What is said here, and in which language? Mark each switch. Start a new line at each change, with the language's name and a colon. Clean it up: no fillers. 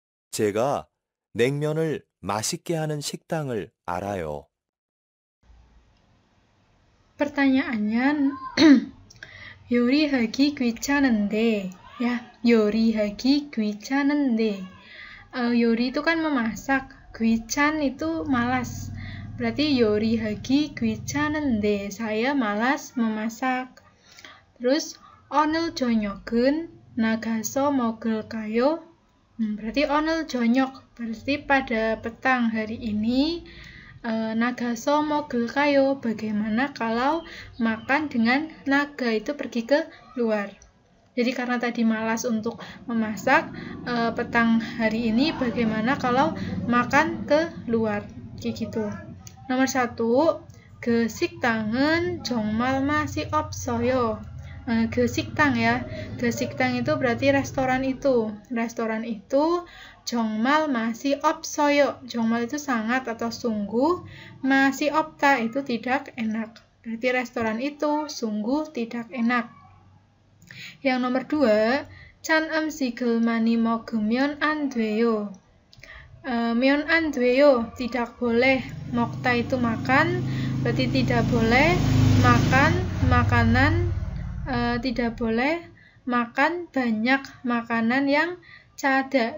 Korean: 제가 냉면을 맛있게 하는 식당을 알아요.
Indonesian: Pertanyaannya,
Korean: 요리하기 귀찮은데, ya, 요리하기 귀찮은데.
Indonesian: 요리 itu kan memasak, 귀찮 itu malas. Berarti
Korean: 요리하기 귀찮은데,
Indonesian: saya malas memasak. Terus,
Korean: 오늘 저녁은 나가서 먹을까요?
Indonesian: Berarti
Korean: 오늘 저녁,
Indonesian: berarti pada petang hari ini.
Korean: 나가서 먹을까요?
Indonesian: Bagaimana kalau makan dengan naga itu pergi ke luar. Jadi karena tadi malas untuk memasak, petang hari ini bagaimana kalau makan ke luar. Kayak gitu. Nomor 1,
Korean: 그 식당은 정말 맛이 없어요. 그 식당 ya. 그 식당
Indonesian: itu berarti restoran itu. Restoran itu
Korean: 정말 맛이 없어요.
Indonesian: 정말 itu sangat atau sungguh.
Korean: 맛이 없다
Indonesian: itu tidak enak. Berarti restoran itu sungguh tidak enak. Yang nomor 2,
Korean: 찬 음식을 많이 먹으면 안 돼요. 면 안 돼요,
Indonesian: tidak boleh. 먹다 itu makan, berarti tidak boleh makan makanan, tidak boleh makan banyak makanan yang cada.